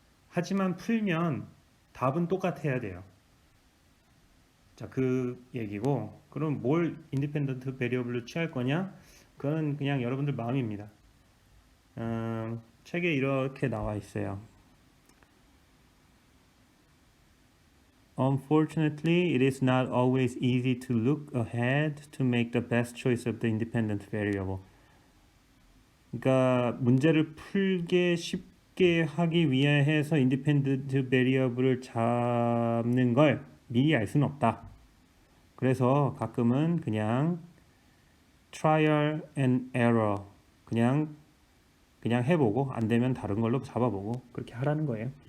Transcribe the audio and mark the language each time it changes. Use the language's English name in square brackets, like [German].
[Korean] 하지만 풀면 답은 똑같아야 돼요. 자, 그 얘기고 그럼 뭘 인디펜던트 베리어블로 취할 거냐? 그건 그냥 여러분들 마음입니다. 책에 이렇게 나와 있어요. [English] Unfortunately, it is not always easy to look ahead to make the best choice of the independent variable. [Korean] 그러니까 문제를 풀게 쉽게 하기 위해서 인디펜던트 베리어블을 잡는 걸 미리 알 수는 없다. 그래서 가끔은 그냥 [English] trial and error [Korean] 그냥 해보고 안 되면 다른 걸로 잡아보고 그렇게 하라는 거예요.